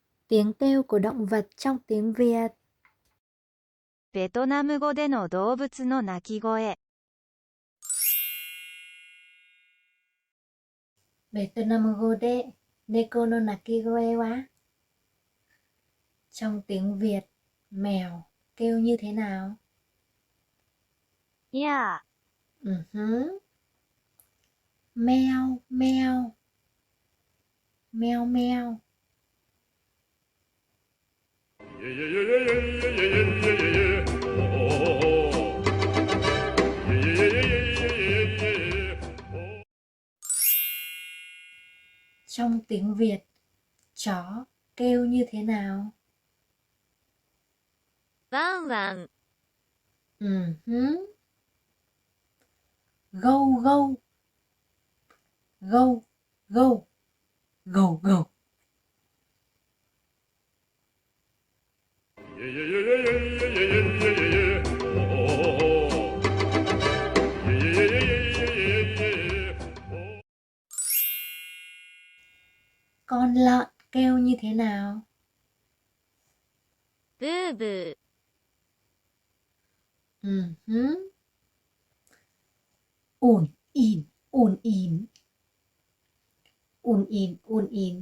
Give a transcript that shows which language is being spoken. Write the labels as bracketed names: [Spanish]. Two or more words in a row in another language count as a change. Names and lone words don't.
[Vietnamese] Tiếng kêu của động vật trong tiếng Việt. [Japanese] ベトナム語での動物の鳴き声。ベトナム語で猫の鳴き声は? [Vietnamese] Trong tiếng Việt, mèo kêu như thế nào? [Japanese] にゃ [Vietnamese] Meo, meo. Meo, meo. Trong tiếng Việt, chó kêu như thế nào? [Japanese] ワンワン [Vietnamese] Gâu, gâu. Gâu, gâu. Gâu, gâu. Con lợn kêu như thế nào? [Japanese] ブーブー [Vietnamese] Ủn ỉn, ủn ỉn. Ủn ỉn, ủn ỉn.